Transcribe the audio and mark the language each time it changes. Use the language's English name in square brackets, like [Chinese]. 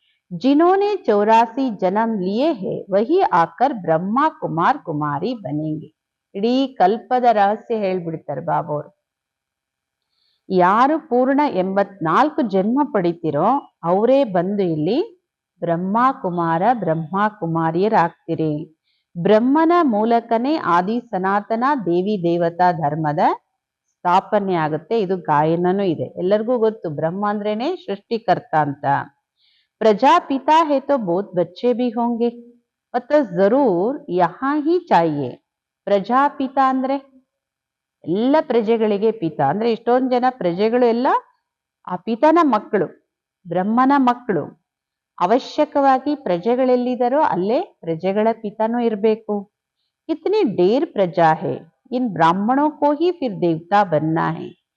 [Hindi] जिन्होंने 84 जन्म लिए हैं वही आकर ब्रह्मा कुमार कुमारी बनेंगे. [Kannada] ಇಡೀ ಕಲ್ಪದ ರಹಸ್ಯ ಹೇಳ್ಬಿಡ್ತಾರೆ ಬಾಬಾ ಅವರು. ಯಾರು ಪೂರ್ಣ 84 ಜನ್ಮ ಪಡಿತೀರೋ ಅವರೇ ಬಂದು ಇಲ್ಲಿ ಬ್ರಹ್ಮ ಕುಮಾರ ಬ್ರಹ್ಮ ಕುಮಾರಿಯರಾಗ್ತೀರಿ. ಬ್ರಹ್ಮನ ಮೂಲಕನೇ ಆದಿ ಸನಾತನ ದೇವಿ ದೇವತಾ ಧರ್ಮದ ಸ್ಥಾಪನೆ ಆಗುತ್ತೆ. ಇದು ಗಾಯನನೂ ಇದೆ, ಎಲ್ಲರಿಗೂ ಗೊತ್ತು. ಬ್ರಹ್ಮ ಅಂದ್ರೇನೆ ಸೃಷ್ಟಿಕರ್ತ ಅಂತ. [Hindi] प्रजापिता है तो बहुत बच्चे भी होंगे, मतलब जरूर यहाँ ही चाहिए. [Kannada] ಪ್ರಜಾಪಿತ ಅಂದ್ರೆ ಎಲ್ಲ ಪ್ರಜೆಗಳಿಗೆ ಪಿತ ಅಂದ್ರೆ ಇಷ್ಟೊಂದು ಜನ ಪ್ರಜೆಗಳು ಎಲ್ಲ ಆ ಪಿತನ ಮಕ್ಕಳು, ಬ್ರಹ್ಮನ ಮಕ್ಕಳು. ಅವಶ್ಯಕವಾಗಿ ಪ್ರಜೆಗಳೆಲ್ಲಿದ್ದಾರೋ ಅಲ್ಲೇ ಪ್ರಜೆಗಳ ಪಿತನೂ ಇರಬೇಕು. [Hindi] ಇತನಿ ಢೇರ್ ಪ್ರಜಾ ಹೇ, ಇನ್ ಬ್ರಾಹ್ಮಣೋ ಕೋ ಹಿ ಫಿರ್ ದೇವತಾ ಬನ್ನಾ ಹೇ.